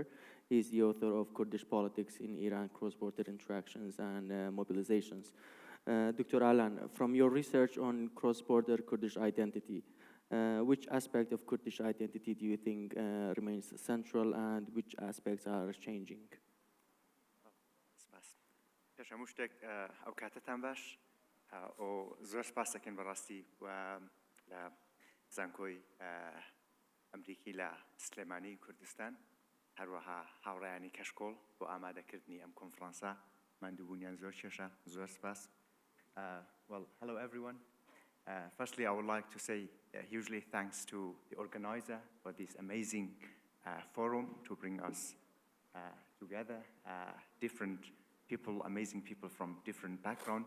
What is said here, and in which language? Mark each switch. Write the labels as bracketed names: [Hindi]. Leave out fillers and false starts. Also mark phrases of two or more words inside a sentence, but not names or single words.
[English] He is the author of Kurdish Politics in Iran, Cross-Border Interactions and Mobilizations. Dr. Allan, from your research on cross-border Kurdish identity, which aspect of Kurdish identity do you think remains central and which aspects are changing? [Central Kurdish] پێش هەموو شتێک ئەو کاتتان باش و زۆر سپاس دەکەن بەڕاستی لە زانکۆی ئەمریکی لە سلێمانی کوردستان هەروەها هاوڕێیانی کەشکۆڵ بۆ ئامادەکردنی ئەم کۆنفرانسە ماندووبوونیان زۆر کێشە زۆر سپاس. [English] Well, hello everyone. Firstly, I would like to say hugely thanks to the organizer for this amazing forum to bring us together, different people, amazing people from different backgrounds.